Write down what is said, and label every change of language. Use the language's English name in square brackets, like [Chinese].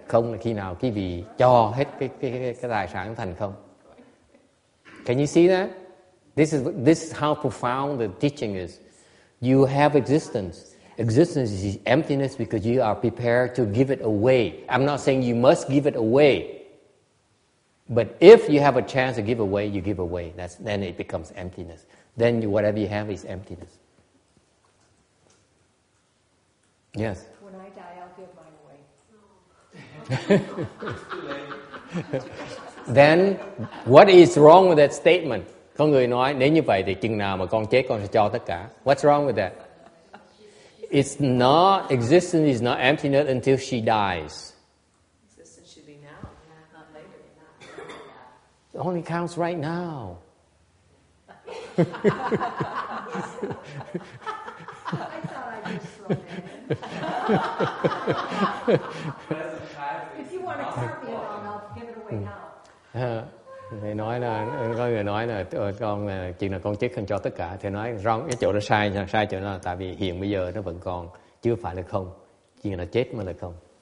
[Vietnamese] Không là khi nào quý vị cho hết cái tài sản thành không. [English] Can you see that? This is how profound the teaching is. You have existence. Existence is emptiness because you are prepared to give it away. I'm not saying you must give it away. But if you have a chance to give away, you give away. Then it becomes emptiness. Then whatever you have is emptiness. Yes? When I die, I'll give mine away. Then, what is wrong with that statement? [Vietnamese] Có người nói, nếu như vậy thì chừng nào mà con chết con sẽ cho tất cả. [English] What's wrong with that? It's not, existence is not emptiness until she dies. Existence should be now, not later. It only counts right now. I thought I'd just throw that in. If you want to carve me around, I'll give it away now. [Vietnamese] Thầy nói là, có người nói là con chuyện là con chết con cho tất cả. Thầy nói wrong, cái chỗ đó sai chỗ đó là tại vì hiện bây giờ nó vẫn còn, chưa phải là không. Chuyện là chết mới là không.